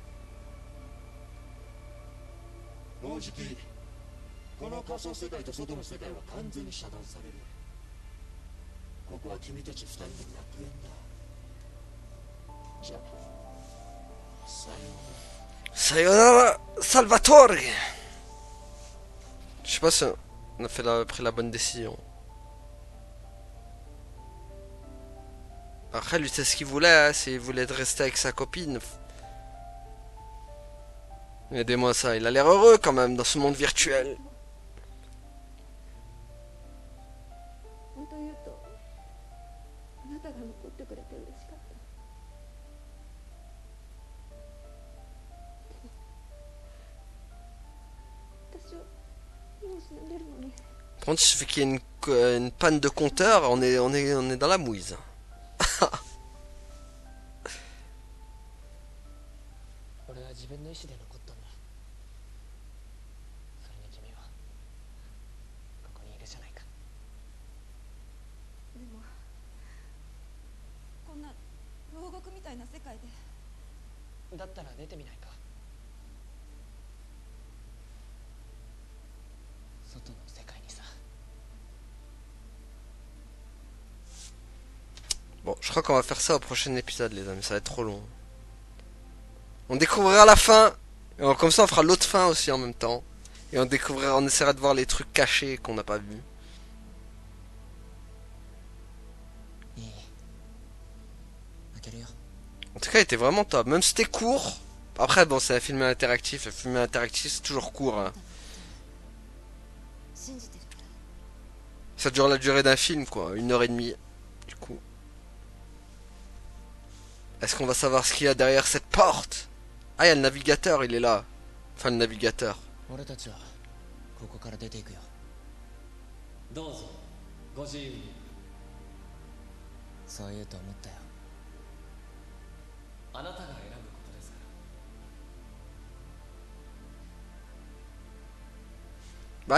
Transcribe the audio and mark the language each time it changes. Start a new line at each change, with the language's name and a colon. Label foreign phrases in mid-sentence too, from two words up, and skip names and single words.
Japanese: もうじきこの仮想世界と外の世界は完全に遮断される。ここは君たち二人の楽園だ。じゃあさようなら。 Sayonara Salvatore.
French: Je sais pas si on a pris la bonne décision. Après, lui, c'est ce qu'il voulait, hein, s'il voulait rester avec sa copine. Aidez-moi ça, il a l'air heureux quand même dans ce monde virtuel.
Japanese: 本当言うとあなたが残ってくれて嬉しかった。私はもう死んでるのに。
French: Par contre, il suffit qu'il y ait une panne de compteur, on est dans la mouise.
Japanese: 俺は自分の意志で残ったんだ。それに君はここにいるじゃないか。でもこんな牢獄みたいな世界で。だったら出てみないか。外の世界にさ。
French: Bon, je crois qu'on va faire ça au prochain épisode, les amis, ça va être trop long. On découvrira la fin, et comme ça on fera l'autre fin aussi en même temps. Et on essaiera de voir les trucs cachés qu'on n'a pas vus.
Japanese: いい。開けるよ。
French: En tout cas, il était vraiment top, même si c'était court. Après, bon, c'est un film interactif, c'est toujours court. Hein.
Japanese: 信じてるから。
French: Ça dure la durée d'un film, quoi, 1h30. Du coup. Est-ce qu'on va savoir ce qu'il y a derrière cette porte? Ah, il y a le navigateur, il est là. Enfin, le navigateur.
Japanese: 俺たちはここから出ていくよ。どうぞご自由に。そう言うと思ったよ。あなたが選ぶことですから。